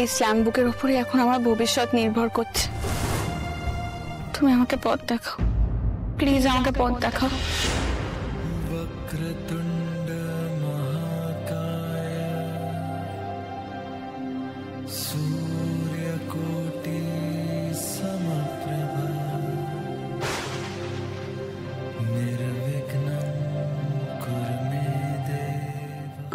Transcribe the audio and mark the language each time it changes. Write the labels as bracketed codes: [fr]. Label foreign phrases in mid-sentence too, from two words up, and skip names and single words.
[bn] স্ল্যাম বুকের উপরে এখন আমার ভবিষ্যৎ নির্ভর করছে। তুমি আমাকে পথ দেখাও, প্লিজ আমাকে পথ দেখাও। [sa] वक्रतुंड महाकाय सूर्यकोटि समप्रभा निर्विघ्नं कुरु मे देव।